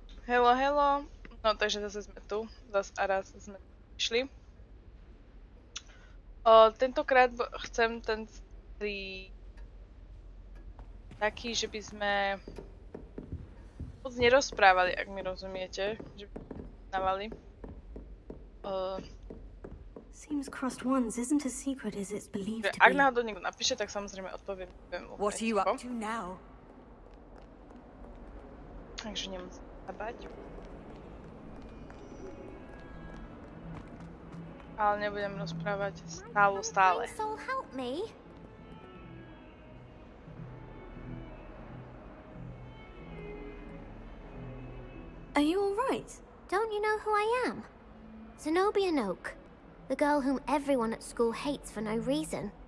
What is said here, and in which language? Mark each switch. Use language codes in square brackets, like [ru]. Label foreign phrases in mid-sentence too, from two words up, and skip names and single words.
[en] Hello, hello. [sk] No takže zase sme tu. Zas a raz sme išli. Tentokrát chcem ten stream taký, že by sme moc nerozprávali, ak mi rozumiete. Že by sme navali. [en] Seems crossed ones isn't as secret as it's believed to [sk] Ak [en] be. [sk] náhodou niekto napíše, tak samozrejme odpoviem. [en] What are you up to now? [sk] Takže nemusím sa bať. Ale nebudem rozprávať stále. [en] Soul, help me. Are you all right? Don't you know who I am? Zenobia Noak, the girl whom everyone at school hates for no reason.